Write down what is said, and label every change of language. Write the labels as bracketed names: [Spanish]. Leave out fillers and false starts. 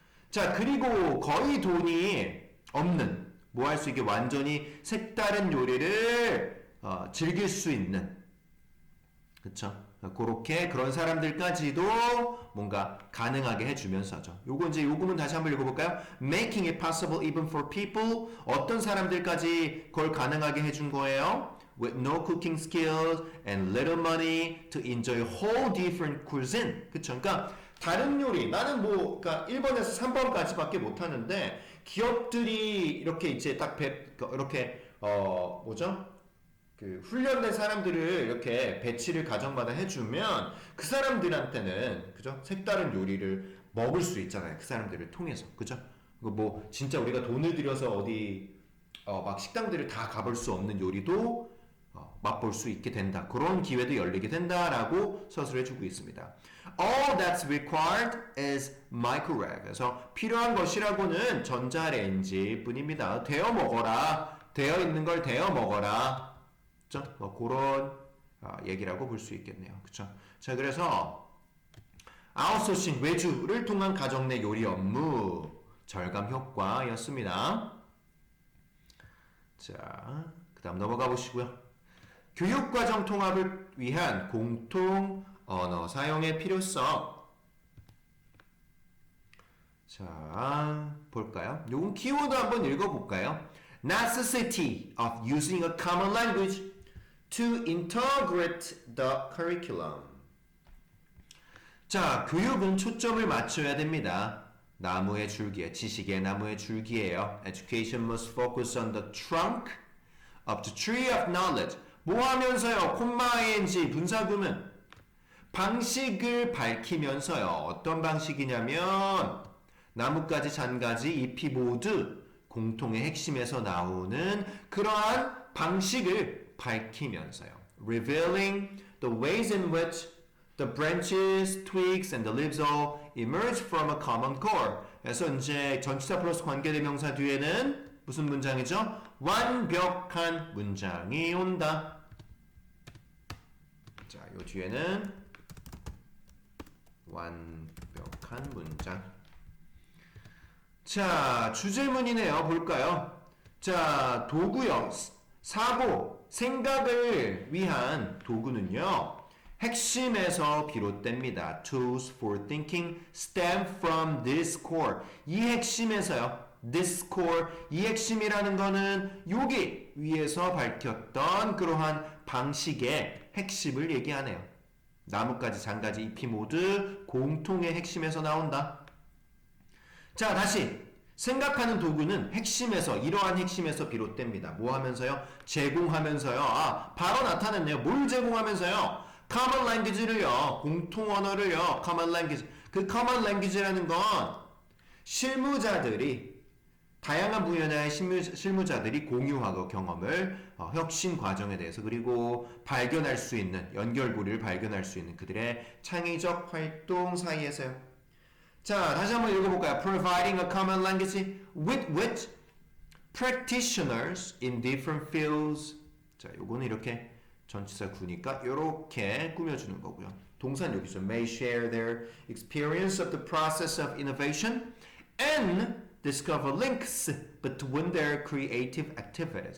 [Korean] 자, 그리고 거의 돈이 없는 뭐 할 수 있게 완전히 색다른 요리를 즐길 수 있는 그쵸? 그렇게 그런 사람들까지도 뭔가 가능하게 해주면서죠. 요거 이제 요금은 다시 한번 읽어볼까요? [English] Making it possible even for people. [Korean] 어떤 사람들까지 그걸 가능하게 해준 거예요? [English] With no cooking skills and little money to enjoy whole different cuisine. [Korean] 그쵸? 그러니까 다른 요리 나는 뭐 그러니까 1번에서 3번까지밖에 못하는데 기업들이 이렇게 이제 딱 이렇게 뭐죠? 그 훈련된 사람들을 이렇게 배치를 가정마다 해주면 그 사람들한테는 그죠? 색다른 요리를 먹을 수 있잖아요. 그 사람들을 통해서 그죠? 뭐 진짜 우리가 돈을 들여서 어디 막 식당들을 다 가볼 수 없는 요리도 맛볼 수 있게 된다. 그런 기회도 열리게 된다라고 서술해주고 있습니다. [English] All that's required is microwave. [Korean] 그래서 필요한 것이라고는 전자레인지뿐입니다. 데워 먹어라. 되어 있는 걸 데워 먹어라. 그렇죠? 뭐 그런 얘기라고 볼 수 있겠네요. 그렇죠? 자, 그래서 아웃소싱 외주를 통한 가정 내 요리 업무 절감 효과였습니다. 자, 그다음 넘어가 보시고요. 교육과정 통합을 위한 공통 언어 사용의 필요성. 자, 볼까요? 요건 키워드 한번 읽어볼까요? [English] Necessity of using a common language to integrate the curriculum. [Korean] 자, 교육은 초점을 맞춰야 됩니다. 나무의 줄기에, 지식의 나무의 줄기예요. [English] Education must focus on the trunk of the tree of knowledge. [Korean] 뭐 하면서요? 콤마 ing 분사구문. 방식을 밝히면서요. 어떤 방식이냐면 나뭇가지, 잔가지, 잎이 모두 공통의 핵심에서 나오는 그러한 방식을 밝히면서요. [English] Revealing the ways in which the branches, twigs, and the leaves all emerge from a common core. [Korean] 그래서 이제 전치사 플러스 관계대명사 뒤에는 무슨 문장이죠? 완벽한 문장이 온다. 자, 요 뒤에는 완벽한 문장. 자, 주제문이네요. 볼까요? 자, 도구요. 사고, 생각을 위한 도구는요. 핵심에서 비롯됩니다. [English] Tools for thinking stem from this core. [Korean] 이 핵심에서요. [English] This core. [Korean] 이 핵심이라는 거는 여기 위에서 밝혔던 그러한 방식의 핵심을 얘기하네요. 나뭇가지, 잔가지, 잎이 모두 공통의 핵심에서 나온다. 자, 다시 생각하는 도구는 핵심에서 이러한 핵심에서 비롯됩니다. 뭐 하면서요? 제공하면서요. 아, 바로 나타났네요. 뭘 제공하면서요? common language를요. 공통 언어를요. common language. 그 common language라는 건 실무자들이 다양한 분야의 실무자들이 공유하고 경험을 혁신 과정에 대해서 그리고 발견할 수 있는 연결고리를 발견할 수 있는 그들의 창의적 활동 사이에서요. 자, 다시 한번 읽어볼까요? [English] Providing a common language with which practitioners in different fields. [Korean] 자, 요거는 이렇게 전치사 구니까 이렇게 꾸며주는 거고요. 동사는 여기서 [English] may share their experience of the process of innovation and discover links between their creative activities.